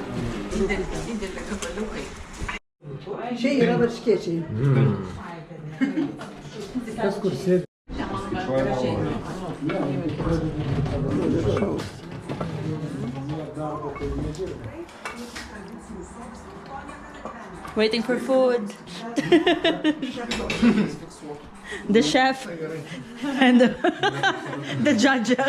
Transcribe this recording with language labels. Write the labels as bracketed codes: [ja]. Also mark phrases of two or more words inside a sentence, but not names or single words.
[lt] Dideli gabaliukai. Čia yra varškėčiai. Kas kur sėdi? [en] Waiting for food. The chef and the judges.